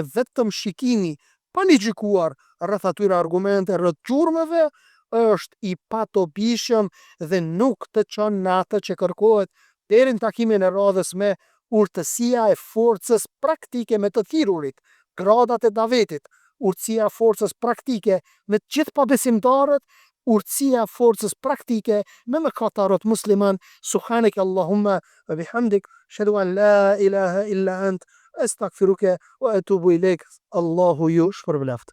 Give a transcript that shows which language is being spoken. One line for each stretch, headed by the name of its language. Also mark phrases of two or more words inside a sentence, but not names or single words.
Albanian: vetëm shikimi pa ligjikuar rreth atyre argumente rreth gjurmëve është i patobishëm dhe nuk të çon në atë që kërkohet, deri në takimin e radhës me urtësia e forcës praktike me të thirrurit, gradat e davetit, urtësia e forcës praktike me të gjithë pabesimtarët, urtësia e forcës praktike me mëkatarët musliman.
Arabic: سبحانك اللهم وبحمدك أشهد أن لا إله إلا أنت أستغفرك وأتوب إليك.
Albanian: Allahu ju shpërbleft.